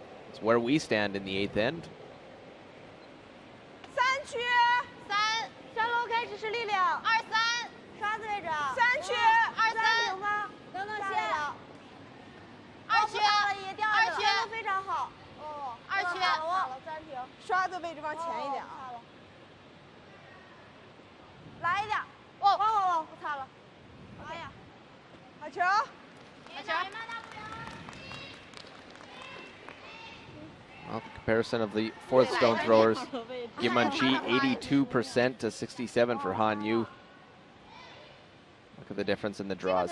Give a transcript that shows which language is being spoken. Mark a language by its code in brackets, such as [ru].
[en] It's where we stand in the 8th end. [zh] 3区，3楼开始是力量，23刷子位置，3区，23有吗？等等先，2区，2区都非常好，哦，2区，好了，暂停，刷子位置往前一点啊，来一点，哦，我擦了，哎呀，好球，好球。 [en] Well, comparison of the fourth stone throwers. Kim Mun-chi 82% to 67 for Han Yu. Look at the difference in the draws.